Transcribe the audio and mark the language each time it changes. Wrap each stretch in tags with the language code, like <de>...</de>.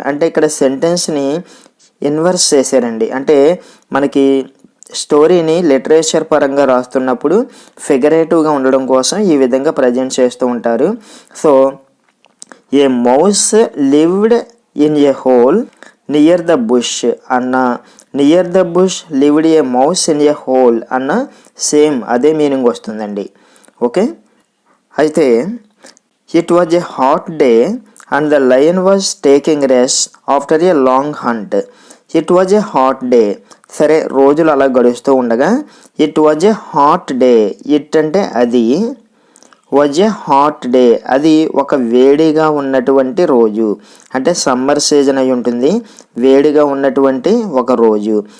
<te>అంటే ఇక్కడ సెంటెన్స్ని ఇన్వర్స్ చేశారండి. అంటే మనకి స్టోరీని లిటరేచర్ పరంగా రాస్తున్నప్పుడు ఫిగరేటివ్గా ఉండడం కోసం ఈ విధంగా ప్రజెంట్ చేస్తూ ఉంటారు.</te> <en>so a mouse lived in a hole near the bush అన్న, near the bush lived a mouse in a hole అన్న</en> <te>సేమ్ అదే మీనింగ్ వస్తుందండి.</te> <en>Okay, అయితే it was a hot day and the lion was taking rest after a long hunt. It was a hot day.</en> <te>సరే, రోజులు అలా గడుస్తూ ఉండగా</te> <en>It was a hot day.</en> <te>It అంటే అది,</te> <en>was a hot day</en> <te>అది ఒక వేడిగా ఉన్నటువంటి రోజు. అంటే సమ్మర్ సీజన్ అయి ఉంటుంది, వేడిగా ఉన్నటువంటి ఒక రోజు.</te>